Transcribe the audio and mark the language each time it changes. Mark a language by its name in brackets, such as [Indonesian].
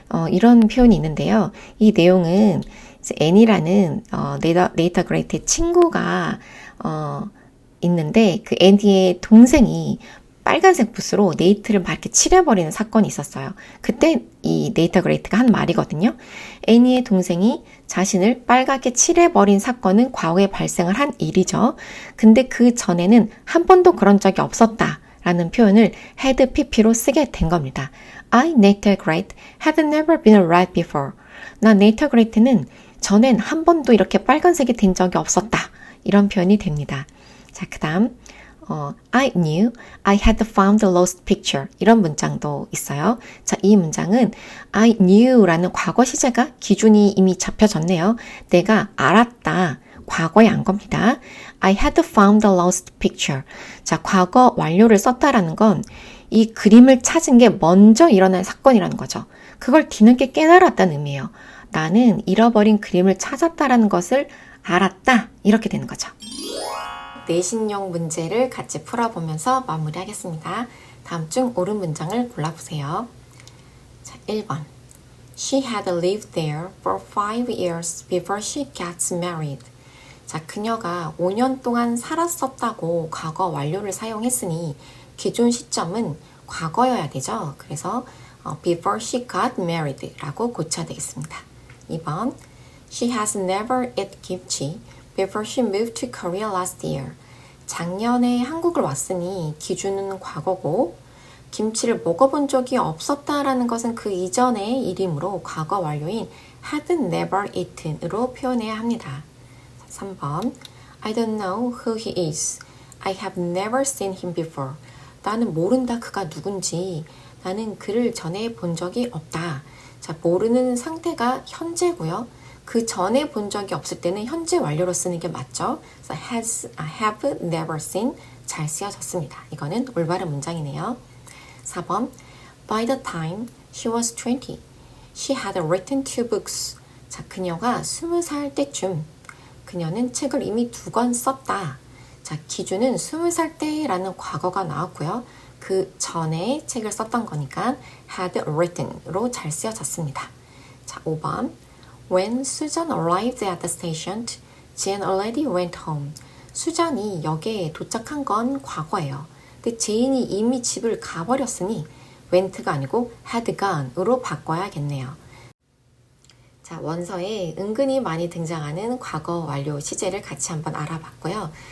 [Korean] 이런 표현이 있는데요. 이 내용은 애니라는 네이터 그레이트의 친구가 있는데 그 애니의 동생이 빨간색 붓으로 네이트를 막 이렇게 칠해버리는 사건이 있었어요. 그때 이 네이터 그레이트가 한 말이거든요. 애니의 동생이 자신을 빨갛게 칠해버린 사건은 과거에 발생을 한 일이죠. 근데 그 전에는 한 번도 그런 적이 없었다. 라는 표현을 had pp로 쓰게 된 겁니다. [English] I, Nater Great, had never been read before. [Korean] 나 네이터 그레이트는 전엔 한 번도 이렇게 빨간색이 된 적이 없었다. 이런 표현이 됩니다. 자, 그 다음 [English] I knew I had found the lost picture. [Korean] 이런 문장도 있어요. 자, 이 문장은 [English] I knew [Korean] 라는 과거 시제가 기준이 이미 잡혀졌네요. 내가 알았다. 과거에 안 겁니다. [English] I had found the lost picture. [Korean] 자, 과거 완료를 썼다라는 건 이 그림을 찾은 게 먼저 일어난 사건이라는 거죠. 그걸 뒤늦게 깨달았다는 의미예요. 나는 잃어버린 그림을 찾았다라는 것을 알았다. 이렇게 되는 거죠. 내신용 문제를 같이 풀어보면서 마무리하겠습니다. 다음 중 옳은 문장을 골라보세요. 자, 1번. [English] She had lived there for 5 years before she gets married. [Korean] 자, 그녀가 5년 동안 살았었다고 과거 완료를 사용했으니 기존 시점은 과거여야 되죠. 그래서 [English] before she got married [Korean] 라고 고쳐야 되겠습니다. 2번. [English] She has never eaten kimchi before she moved to Korea last year. [Korean] 작년에 한국을 왔으니 기준은 과거고 김치를 먹어본 적이 없었다라는 것은 그 이전의 일이므로 과거 완료인 [English] had never eaten [Korean] 으로 표현해야 합니다. 3번 [English] I don't know who he is. I have never seen him before. [Korean] 나는 모른다 그가 누군지. 나는 그를 전에 본 적이 없다. 자, 모르는 상태가 현재고요. 그 전에 본 적이 없을 때는 현재 완료로 쓰는 게 맞죠. 그래서 [English] have never seen [Korean] 잘 쓰여졌습니다. 이거는 올바른 문장이네요. 4번 [English] By the time she was 20, she had written 2 books. [Korean] 자, 그녀가 20살 때쯤 그녀는 책을 이미 2권 썼다. 자, 기준은 20살 때라는 과거가 나왔고요. 그 전에 책을 썼던 거니까 [English] had written [Korean] 으로 잘 쓰여졌습니다. 자, 5번 [English] When Susan arrived at the station, Jane already went home. [Korean] 수잔이 역에 도착한 건 과거예요. 근데 제인이 이미 집을 가버렸으니 went가 아니고 [English] had gone [Korean] 으로 바꿔야겠네요. 자, 원서에 은근히 많이 등장하는 과거 완료 시제를 같이 한번 알아봤고요.